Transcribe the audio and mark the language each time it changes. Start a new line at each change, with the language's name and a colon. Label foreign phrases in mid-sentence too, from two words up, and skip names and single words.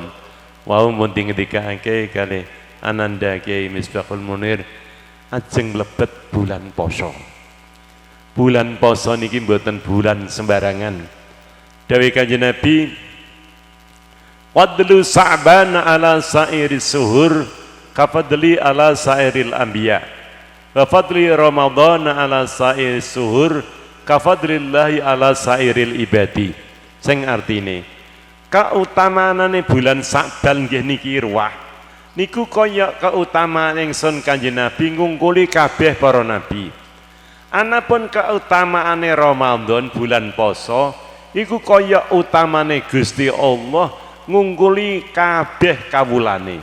Javanese: Wau mun ngedikake kalih Ananda Kiai Misbahul Munir ajeng mlebet bulan poso. Bulan poso niki mboten bulan sembarangan. Dawuh Kanjeng Nabi
Arabic: وفضل شعبان على سائر الشهور كفضلي على سائر الأنبياء وفضل رمضان على سائر الشهور كفضل الله على سائر العباد.
Javanese: Sing artine kautamanane bulan Sa'ban nggih niki ruwah niku kaya kautamaan ingsun Kanjeng Nabi ngungkuli kabeh para nabi. Anapun kautamaane Ramadan bulan poso iku kaya utamane Gusti Allah ngungkuli kabeh kawulane.